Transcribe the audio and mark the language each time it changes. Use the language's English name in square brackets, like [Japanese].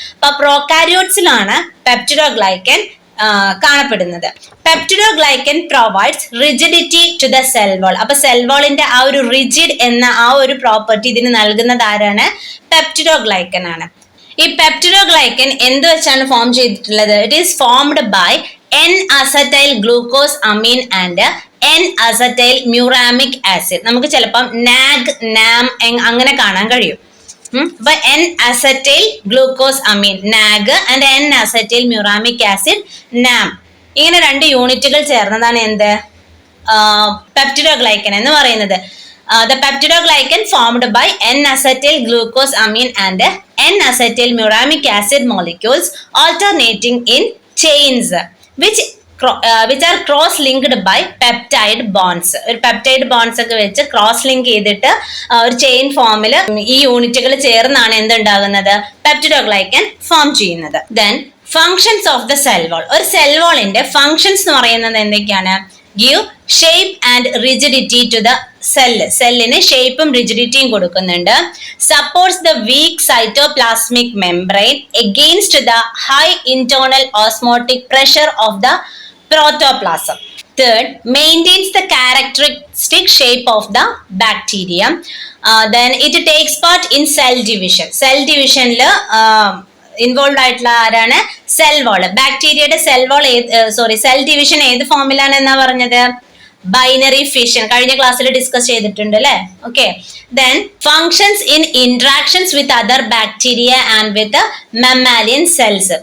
[Malayalam] അപ്പൊ പ്രോകാരിയോട്സിലാണ് പെപ്റ്റിഡോഗ്ലൈക്കൻ കാണപ്പെടുന്നത്. [English] Peptidoglycan provides rigidity to the cell wall. [Malayalam] അപ്പൊ സെൽ വാളിന്റെ ആ ഒരു റിജിഡ് എന്ന ആ ഒരു പ്രോപ്പർട്ടി ഇതിന് നൽകുന്നത് ആരാണ്? പെപ്റ്റിഡോഗ്ലൈക്കൻ ആണ്. ഈ പെപ്റ്റിഡോഗ്ലൈക്കൻ എന്ത് വെച്ചാണ് ഫോം ചെയ്തിട്ടുള്ളത്? [English] It is formed by N-acetyl glucosamine and N-acetyl muramic acid. [Malayalam] നമുക്ക് ചിലപ്പം NAG, NAM അങ്ങനെ കാണാൻ കഴിയും. അപ്പൊ N-acetyl glucosamine NAG and N-acetyl muramic acid NAM, ഇങ്ങനെ 2 യൂണിറ്റുകൾ ചേർന്നതാണ് എന്ത്? പെപ്റ്റിഡോഗ്ലൈക്കൻ എന്ന് പറയുന്നത്. [English] The peptidoglycan formed by N-acetyl glucosamine and N-acetyl muramic acid molecules alternating in chains which are cross-linked by peptide bonds. [Malayalam] ഒരു പെപ്റ്റൈഡ് ബോൺസ് ഒക്കെ വെച്ച് cross link ചെയ്തിട്ട് ഒരു ചെയിൻ ഫോമിൽ ഈ യൂണിറ്റുകൾ ചേർന്നാണ് എന്തുണ്ടാകുന്നത്? പെപ്റ്റിഡോഗ്ലൈക്കൻ ഫോം ചെയ്യുന്നത്. [English] Then functions of the cell wall. [Malayalam] ഒരു സെൽ വാളിന്റെ ഫങ്ഷൻസ് എന്ന് പറയുന്നത് എന്തൊക്കെയാണ്? [English] give shape and rigidity to the cell. [Malayalam] സെല്ലിന് ഷേപ്പും റിജിഡിറ്റിയും കൊടുക്കുന്നുണ്ട്. [English] Supports the weak cytoplasmic membrane against the high internal osmotic pressure of the protoplasm. Third, maintains the characteristic shape of the bacteria. Then it takes part in cell division. [Malayalam] Cell divisionല് involve ആയിട്ടുള്ള ആരാണ്? Cell wall. ബാക്ടീരിയയുടെ cell wall cell division ഏത് ഫോമിലാണ് എന്നാ പറഞ്ഞത്? Binary fission. കഴിഞ്ഞ ക്ലാസ്സിൽ discuss ചെയ്തിട്ടുണ്ട് അല്ലെ? [English] Okay. Then functions in interactions with other bacteria and with mammalian cells.